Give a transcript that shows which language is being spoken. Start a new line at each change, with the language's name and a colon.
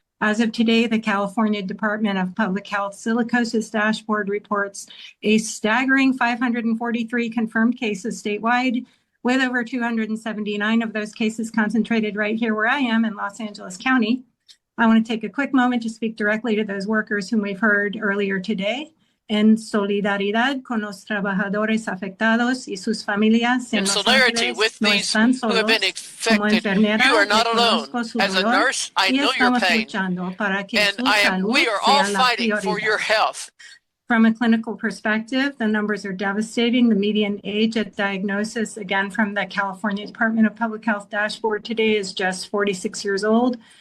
English: As of today, the California Department of Public Health Silicosis Dashboard reports a staggering 543 confirmed cases statewide, with over 279 of those cases concentrated right here where I am in Los Angeles County. I want to take a quick moment to speak directly to those workers whom we've heard earlier today.
Spanish: En solidaridad con los trabajadores afectados y sus familias.
English: In solidarity with these who have been affected, you are not alone. As a nurse, I know your pain, and we are all fighting for your health. From a clinical perspective, the numbers are devastating. The median age at diagnosis, again, from the California Department of Public Health dashboard today, is just 46 years old.